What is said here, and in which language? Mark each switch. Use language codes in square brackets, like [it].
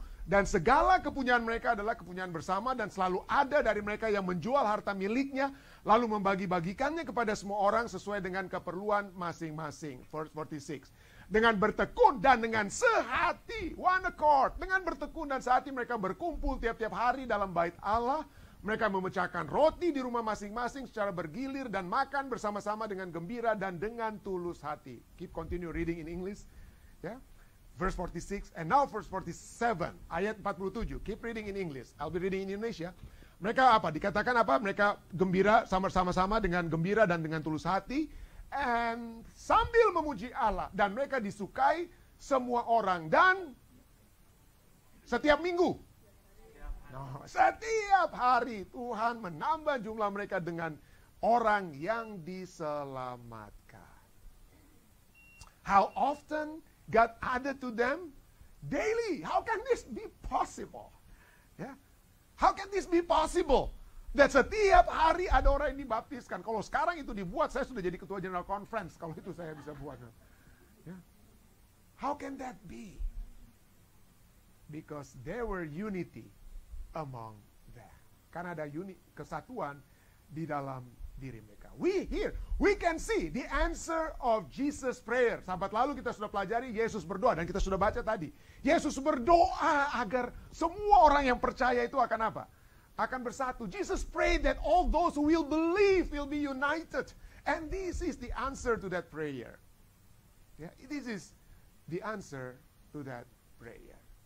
[id] Dan segala kepunyaan mereka adalah kepunyaan bersama, dan selalu ada dari mereka yang menjual harta miliknya, lalu membagi-bagikannya kepada semua orang sesuai dengan keperluan masing-masing. [en] Verse 46. [id] Dengan bertekun dan dengan sehati, [en] one accord. [id] Dengan bertekun dan sehati mereka berkumpul tiap-tiap hari dalam bait Allah. Mereka memecahkan roti di rumah masing-masing secara bergilir dan makan bersama-sama dengan gembira dan dengan tulus hati. [en] Continue reading in English. Ya. Verse 46, and now verse 47, [id] ayat 47. [en] Keep reading in English. I'll be reading in Indonesia. [id] Mereka apa? Dikatakan apa? Mereka gembira sama-sama dengan gembira dan dengan tulus hati. And sambil memuji Allah. Dan mereka disukai semua orang. Dan setiap minggu. No, setiap hari Tuhan menambah jumlah mereka dengan orang yang diselamatkan. [en] How often God added to them? Daily. How can this be possible? Yeah. How can this be possible? [id] That setiap hari ada orang yang dibaptiskan. Kalau sekarang itu dibuat, saya sudah jadi ketua General Conference. Kalau itu saya bisa buat. [en] Yeah. How can that be? Because there were unity among them. [id] Karena ada kesatuan di dalam diri mereka. [en] We can see the answer of Jesus' prayer. [id] Sahabat lalu kita sudah pelajari Yesus berdoa, dan kita sudah baca tadi. Yesus berdoa agar semua orang yang percaya itu akan apa? Akan bersatu. [en] Jesus prayed that all those who will believe will be united. And this is the answer to that prayer. Yeah, this is the answer to that prayer.